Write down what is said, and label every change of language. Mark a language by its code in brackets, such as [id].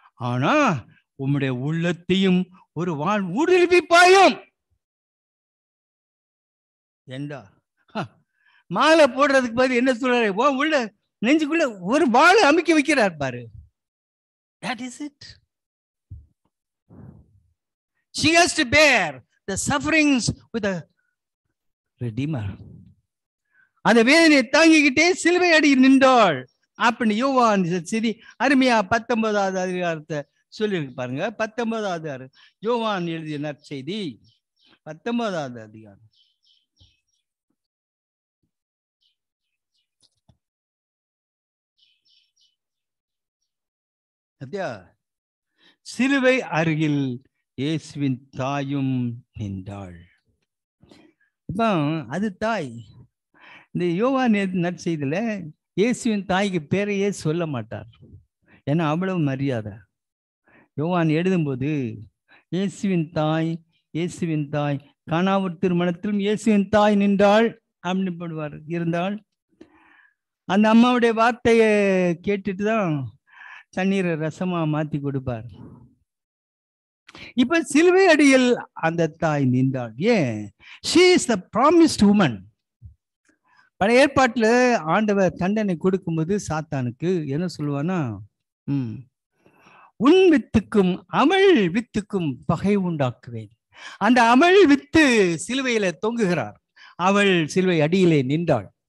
[ta] ஆனா உம்முடைய உள்ளத்தையும் ஒரு வாழ் ஊடுருவிப்பாயும். ஏண்டா மாலை போடுறதுக்கு பதில் என்ன சொல்றாரு? உள்ள நெஞ்சுக்குள்ள ஒரு வாழை அமைக்க வைக்கிறார் பாரு. [en] That is it. She has to bear the sufferings with a Redeemer. [ta] அந்த வேதனையை தாங்கிக்கிட்டே சிலுவை அடி நின்றாள் அப்படின்னு யோவான் சரி அருமையா 19வது அதிகாரத்தை சொல்லியிருக்கு பாருங்க. 19வது யோவான் எழுதிய நற்செய்தி 19வது அதிகாரம். சிலுவை அருகில் இயேசுவின் தாயும் நின்றாள். அது தாய். இந்த யோவான் நற்செய்தியில இயேசுவின் தாய்க்கு பேரையே சொல்ல மாட்டார், ஏன்னா அவ்வளவு மரியாதை. யோவான் எழுதும்போது இயேசுவின் தாய் கானாவூர் திருமணத்திலும் இயேசுவின் தாய் நின்றாள் அப்படின்னு போடுவார். இருந்தால் அந்த அம்மாவுடைய வார்த்தையை கேட்டுட்டு தான் தண்ணீரை ரசமா மாத்தி கொடுப்பார். இப்ப சிலுவை அடியில் அந்த தாய் நின்றாள். ஏன்? [en] she is the promised woman. [ta] பழைய ஏற்பாட்டுல ஆண்டவர் தண்டனை கொடுக்கும்போது சாத்தானுக்கு என்ன சொல்லுவானா, உன் வித்துக்கும் அமள் வித்துக்கும் பகை உண்டாக்குவேன். அந்த அமள் வித்து சிலுவையில தொங்குகிறார், அவள் சிலுவை அடியிலே நின்றாள்.